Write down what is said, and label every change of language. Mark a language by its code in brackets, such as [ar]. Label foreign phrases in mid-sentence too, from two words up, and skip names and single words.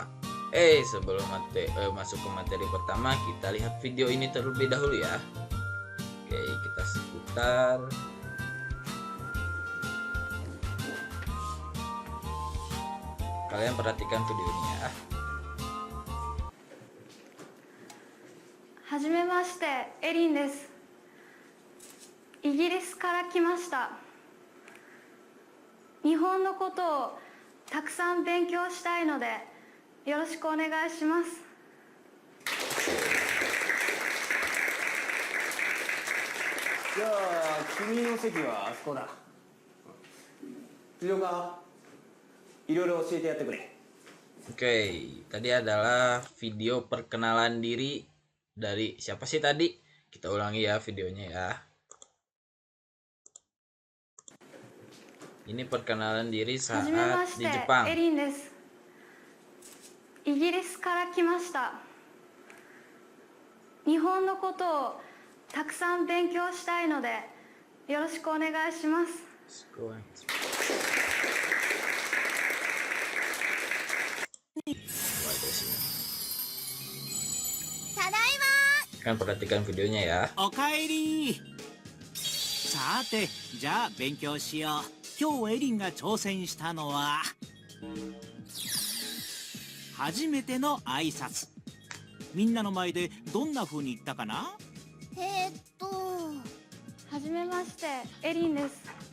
[id] Sebelum masuk ke materi pertama, kita lihat video ini terlebih dahulu ya. Oke, kita seputar. Kalian perhatikan videonya ya. [ja] はじめまして、エリンです。イギリスから来ました。日本のことをたくさん勉強したいので、よろしくお願いします。じゃあ君の席はあそこだ。藤岡、いろいろ教えてやってくれ。 [id] Oke, tadi adalah video perkenalan diri dari siapa sih tadi? Kita ulangi ya videonya ya. Ini perkenalan diri saat di Jepang. [ja] エリンです。イギリスから来ました。日本のことをたくさん勉強したいので、よろしくお願いします。 [id] Kan perhatikan videonya ya. [ja] おかえり。さて、じゃあ勉強しよう。今日エリンが挑戦したのは初めての挨拶。みんなの前でどんな風に言ったかな？はじめまして、エリンです。